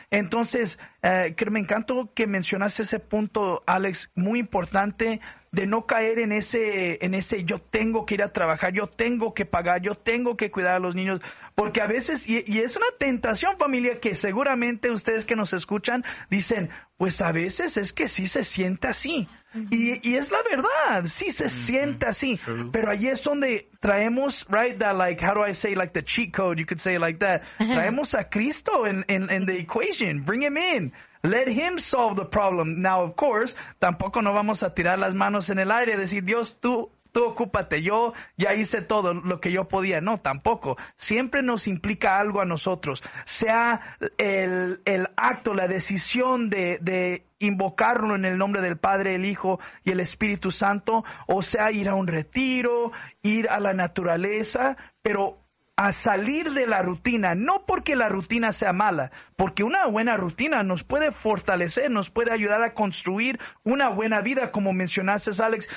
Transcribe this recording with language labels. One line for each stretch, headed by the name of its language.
Spanish: Entonces, me encantó que mencionaste ese punto, Alex, muy importante, de no caer en ese yo tengo que ir a trabajar, yo tengo que pagar, yo tengo que cuidar a los niños, porque a veces, y es una tentación, familia, que seguramente ustedes que nos escuchan dicen, pues a veces es que sí se siente así. Uh-huh. Y es la verdad, sí se uh-huh. siente así.
English: True.
Spanish: Pero ahí es donde traemos,
English: right, that like, how do I say, like the cheat code, you could say it like that. Uh-huh.
Spanish: Traemos a Cristo
English: in the equation, bring Him in. Let Him solve the problem. Now, of course,
Spanish: tampoco no vamos a tirar las manos en el aire y decir, Dios, tú ocúpate, yo ya hice todo lo que yo podía. No, tampoco. Siempre nos implica algo a nosotros. Sea el acto, la decisión de invocarlo en el nombre del Padre, el Hijo y el Espíritu Santo, o sea ir a un retiro, ir a la naturaleza, pero a salir de la rutina, no porque la rutina sea mala, porque una buena rutina nos puede fortalecer, nos puede ayudar a construir una buena vida, como mencionaste, Alex.